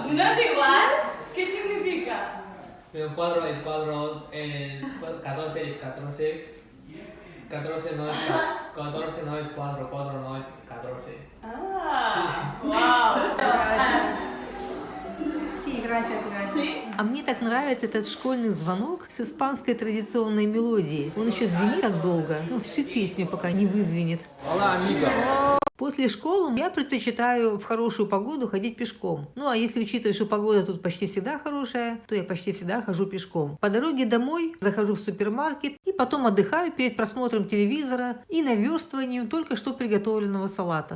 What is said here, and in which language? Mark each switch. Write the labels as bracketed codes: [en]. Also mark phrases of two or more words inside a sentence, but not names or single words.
[es] ¿No es igual? ¿Qué significa? El cuadro es cuadro, 14 es 14. 14 no es cuadro, cuadro no es 14. Ah, wow. Sí, gracias. ¿Sí? [ru] А мне так нравится этот школьный звонок с испанской традиционной мелодией. Он еще звенит так долго, всю песню пока не вызвенит. [es] Hola, amiga. [ru] После школы я предпочитаю в хорошую погоду ходить пешком. Ну а если учитывать, что погода тут почти всегда хорошая, то я почти всегда хожу пешком. По дороге домой захожу в супермаркет и потом отдыхаю перед просмотром телевизора и наверстыванием только что приготовленного салата.